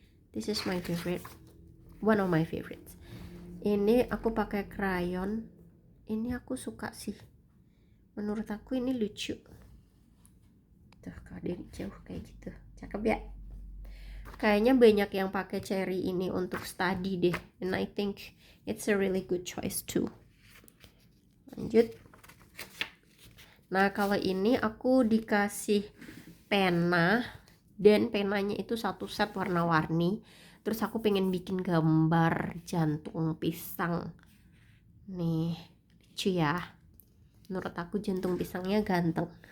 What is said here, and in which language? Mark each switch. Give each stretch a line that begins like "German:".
English: This is my favorite. One of my favorites.
Indonesian: Ini aku pakai crayon. Ini aku suka sih. Menurut aku ini lucu. Tuh, kalau dari jauh kayak gitu. Cakep ya? Kayaknya banyak yang pakai cherry ini untuk study deh.
English: And I think it's a really good choice too.
Indonesian: Lanjut. Nah, kalau ini aku dikasih pena. Dan penanya itu satu set warna-warni. Terus aku pengen bikin gambar jantung pisang. Nih, lucu ya. Menurut aku jantung pisangnya ganteng.